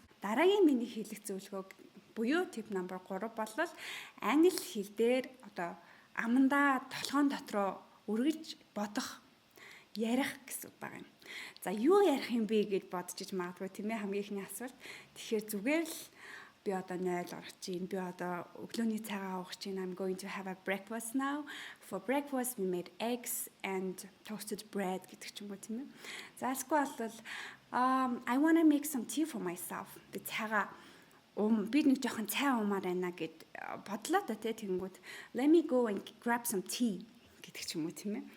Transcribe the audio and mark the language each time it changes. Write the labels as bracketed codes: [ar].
[mn] Дараагийн миний хэлэх зөвлөгөө буюу [en] tip number 3 [mn] бол англи хэл дээр одоо амандаа толгоон дотроо үргэлж бодох, ярих гэсэн үг байна. За юу ярих юм бэ гэж бодож иж магадгүй тийм ээ хамгийн ихний асуулт. Тэгэхээр зүгээр л би одоо 0 орох чинь, би одоо өглөөний цагаа уух чинь, [en] I'm going to have a breakfast now. For breakfast we made eggs and toasted bread [mn] гэдэг ч юм уу тийм ээ. За эсвэл бол [en] I want to make some tea for myself. [mn] Би цагаа би нэг жоохон цай уумаар байна гэд бодлоо та тэгэнгүүт [en] let me go and grab some tea [mn] гэдэг ч юм уу тийм ээ.